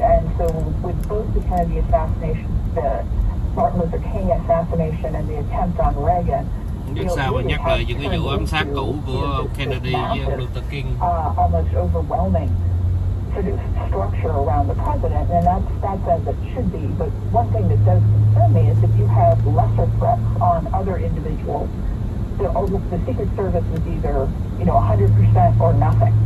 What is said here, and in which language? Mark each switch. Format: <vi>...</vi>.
<en>And so with both the Kennedy assassination, the Martin Luther King assassination, and the attempt on Reagan,</en> <vi>biết sao mà nhắc lại những cái vụ ám sát cũ của Kennedy với Luther King.</vi> <en>Almost overwhelming sort of structure around the president, and that's as it should be. But one thing that does concern me is if you have lesser threats on other individuals the Secret Service was either, 100% or nothing.</en>